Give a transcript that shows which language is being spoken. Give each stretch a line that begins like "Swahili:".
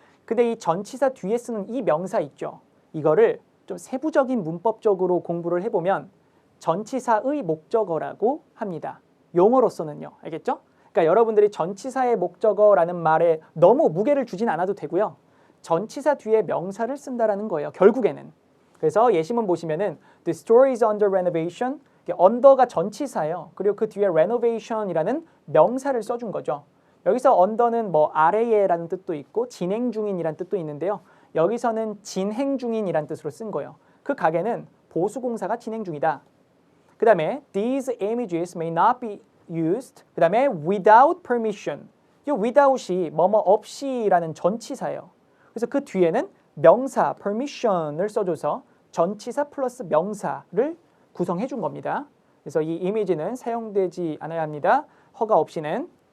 Korean: 근데 이 전치사 뒤에 쓰는 이 명사 있죠. 이거를 좀 세부적인 문법적으로 공부를 해보면 전치사의 목적어라고 합니다. 용어로서는요. 알겠죠? 그러니까 여러분들이 전치사의 목적어라는 말에 너무 무게를 주진 않아도 되고요. 전치사 뒤에 명사를 쓴다라는 거예요. 결국에는. 그래서 예시문 보시면은
English: The store is under renovation.
Korean: under가 전치사예요. 그리고 그 뒤에 renovation이라는 명사를 써준 거죠. 여기서 under는 뭐 아래에라는 뜻도 있고 진행 중인이란 뜻도 있는데요. 여기서는 진행 중인이란 뜻으로 쓴 거예요. 그 가게는 보수공사가 진행 중이다. 그 다음에
English: these images may not be used.
Korean: 그 다음에
English: without permission.
Korean: 이 without이 뭐뭐 없이라는 전치사예요. 그래서 그 뒤에는 명사 permission을 써줘서 전치사 플러스 명사를 구성해 준 겁니다. 그래서 이 이미지는 사용되지 않아야 합니다. 허가 없이는.